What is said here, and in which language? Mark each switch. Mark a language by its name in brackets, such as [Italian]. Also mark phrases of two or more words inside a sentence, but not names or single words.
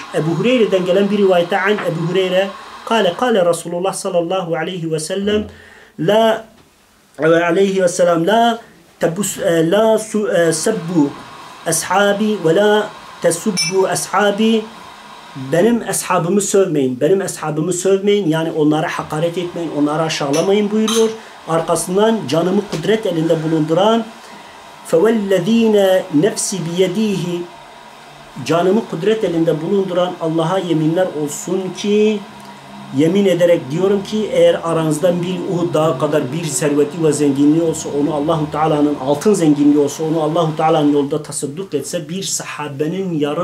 [Turkish] Ebu Hureyre'den gelen bir rivayette [Arabic] عن أبي هريرة قال رسول الله صلى الله عليه وسلم لا سبوا أصحابي ولا تسبوا أصحابي. [Turkish] Benim ashabımı sövmeyin. Benim ashabımı sövmeyin. Yani onlara hakaret etmeyin. Onlara aşağılamayın buyuruyor. Arkasından canımı kudret elinde bulunduran [Arabic] فَوَالَّذ۪ينَ نَفْسِ بِيَد۪يهِ [Turkish] canımı kudret elinde bulunduran Allah'a yeminler olsun ki yemin ederek diyorum ki eğer aranızdan bir Uhud dağı kadar bir serveti ve zenginliği olsa onu Allahu Teala'nın altın zenginliği olsa onu Allahu Teala'nın yolunda tasadduk etse bir sahabenin